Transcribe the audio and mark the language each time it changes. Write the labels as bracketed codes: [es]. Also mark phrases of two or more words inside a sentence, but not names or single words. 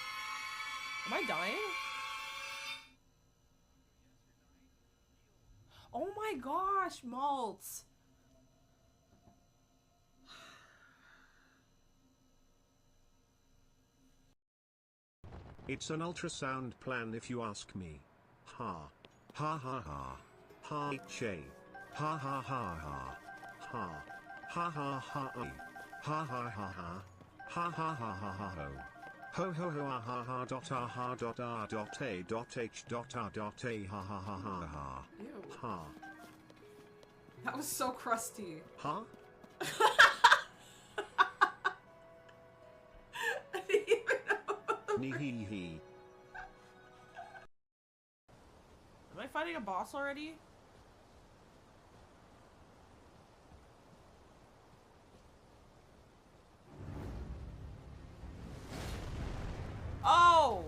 [en] Am I dying? Oh my gosh, Maltz. It's an ultrasound plan if you ask me. Ha. Ha ha ha. Ha che. Ha ha ha ha. Ha. Ha ha ha ha. Ha ha ha ha. Ha ha ha ha ha ho. Ho ho ho ah ha ha dot ah ha dot ah dot a dot h dot ah dot a ha ha ha ha ha. Ew. Ha. That was so crusty. Ha? I didn't even know. Nee hee hee. Am I fighting a boss already? Oh!